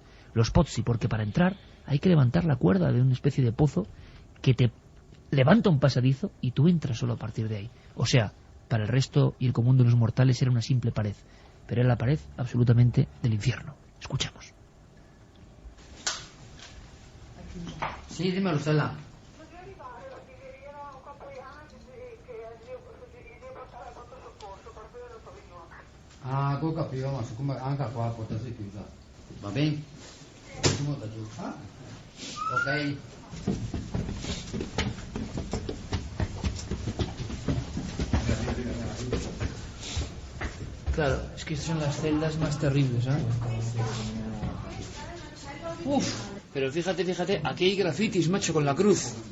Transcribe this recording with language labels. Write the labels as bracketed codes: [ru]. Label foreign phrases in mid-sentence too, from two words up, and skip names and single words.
[es] Los pozzi, porque para entrar hay que levantar la cuerda de una especie de pozo que te levanta un pasadizo y tú entras solo a partir de ahí. O sea, para el resto y el común de los mortales era una simple pared, pero era la pared absolutamente del infierno. Escuchamos. Sí, dímelo, Stella. [it] Ah, ho capito, ma siccome anche qua potresti chiudere. Va bene? Ok. [es] Claro, es que son las celdas más terribles, ¿eh? Uf, pero fíjate, aquí hay grafitis, macho, con la cruz.